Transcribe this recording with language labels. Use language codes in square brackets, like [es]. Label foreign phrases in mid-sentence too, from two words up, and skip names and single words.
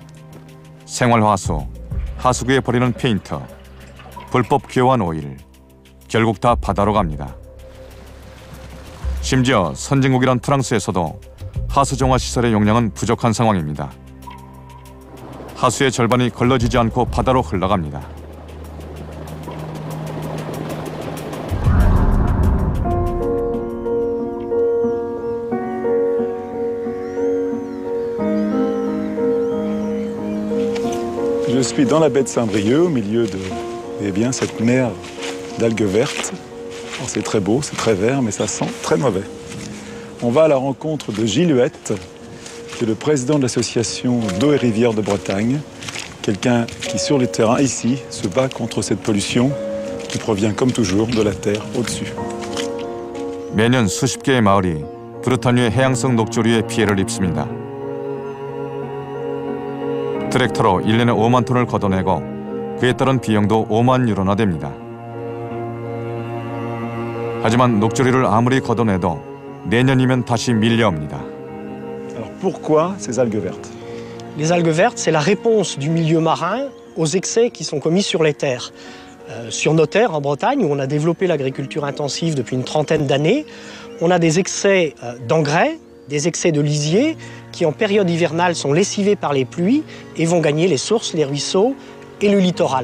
[ko] 생활화수, 하수구에 버리는 페인트, 불법 교환 오일, 결국 다 바다로 갑니다. 심지어 선진국이란 프랑스에서도 하수정화 시설의 용량은 부족한 상황입니다. 하수의 절반이 걸러지지 않고 바다로 흘러갑니다. [fr] Je suis dans la baie de Saint-Brieuc, au milieu de cette mer d'algues vertes. Alors, c'est très beau, c'est très vert, mais ça sent très mauvais. On va à la rencontre de Gilles Huette, qui est le président de l'association d'eau et rivières de Bretagne, quelqu'un qui, sur le terrain, ici, se bat contre cette pollution qui provient, comme toujours, de la terre au-dessus. [ko] 매년 수십 개의 마을이 브루타뉴의 해양성 녹조류에 피해를 입습니다. 트랙터로 1년에 5만 톤을 걷어내고 그에 따른 비용도 5만 유로나 됩니다. 하지만 녹조류를 아무리 걷어내도 내년이면 다시 밀려옵니다. [fr] Alors pourquoi ces algues vertes? Les algues vertes, c'est la réponse du milieu marin aux excès qui sont commis sur les terres. Sur nos terres, en Bretagne, où on a développé l'agriculture intensive depuis une trentaine d'années, on a des excès d'engrais, des excès de lisier, qui en période hivernale sont lessivés par les pluies et vont gagner les sources, les ruisseaux et le littoral.